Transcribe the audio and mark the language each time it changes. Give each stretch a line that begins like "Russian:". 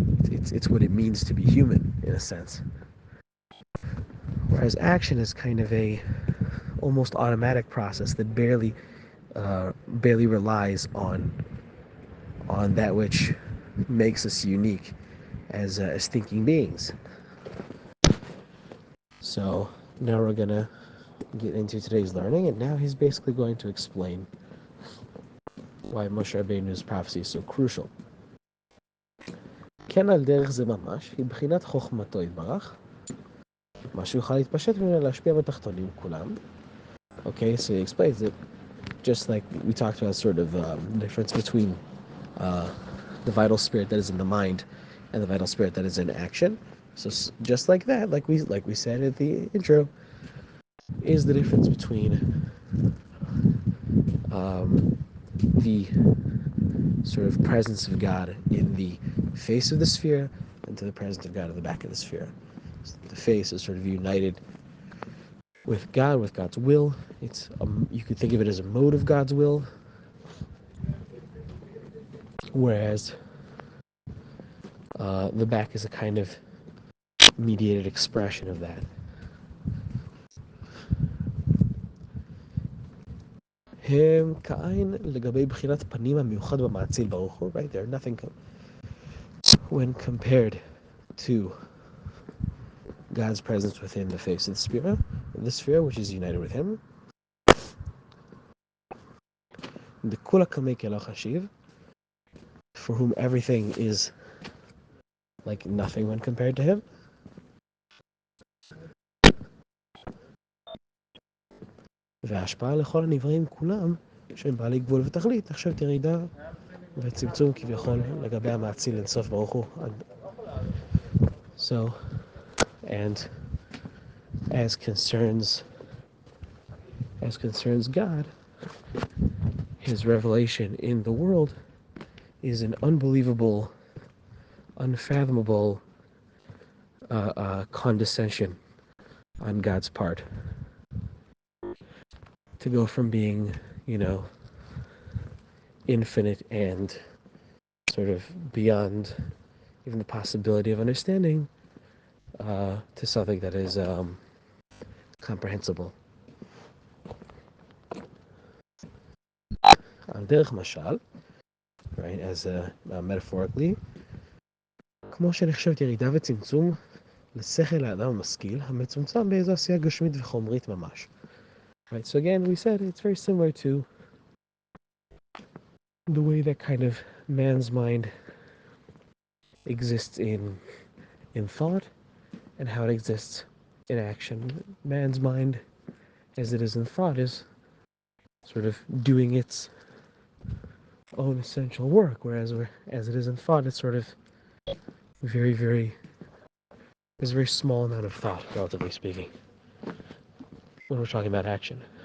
English: It's what it means to be human in a sense. Whereas action is kind of a almost automatic process that barely relies on that which makes us unique as thinking beings. So now we're gonna get into today's learning, and now he's basically going to explain why Moshe Rabbeinu's prophecy is so crucial.
Hebrew: כן על דרך זה ממש, היא בחינת חוכמתו יתברך, מה שיוכל להתפשט ממנו להשפיע בתחתונים כולם.
English: Okay, so he explains it just like we talked about, sort of the difference between the vital spirit that is in the mind and the vital spirit that is in action. So just like that, like we said at the intro, is the difference between the sort of presence of God in the face of the sphere and to the presence of God in the back of the sphere. So the face is sort of united with God, with God's will. It's you could think of it as a mode of God's will, whereas the back is a kind of mediated expression of that.
Hebrew: הם כאין לגבי בחינת פנים המיוחד במאציל ברוך הוא, right?
English: They're nothing when compared to God's presence within the face of the sphere, which is united with Him.
Hebrew: דכולה קמי כלא חשיב,
English: for whom everything is like nothing when compared to Him.
Hebrew: וההשפעה לכל הנבראים כולם, שהם בעלי גבול ותכלית, נחשבת ירידה וצמצום כביכול לגבי המאציל אינסוף ברוך הוא.
English: So, and as concerns God, His revelation in the world is an unbelievable, unfathomable condescension on God's part. To go from being, infinite and sort of beyond even the possibility of understanding, to something that is comprehensible.
Hebrew: על דרך משל,
English: right, as metaphorically,
Hebrew: כמו שנחשבת ירידה וצמצום לשכל האדם המשכיל, המצומצם באיזו עשייה גשמית וחומרית ממש.
English: Right, so again, we said it's very similar to the way that kind of man's mind exists in thought and how it exists in action. Man's mind, as it is in thought, is sort of doing its own essential work, whereas as it is in thought, it's sort of very, very, there's a very small amount of thought, relatively speaking, when we're talking about action.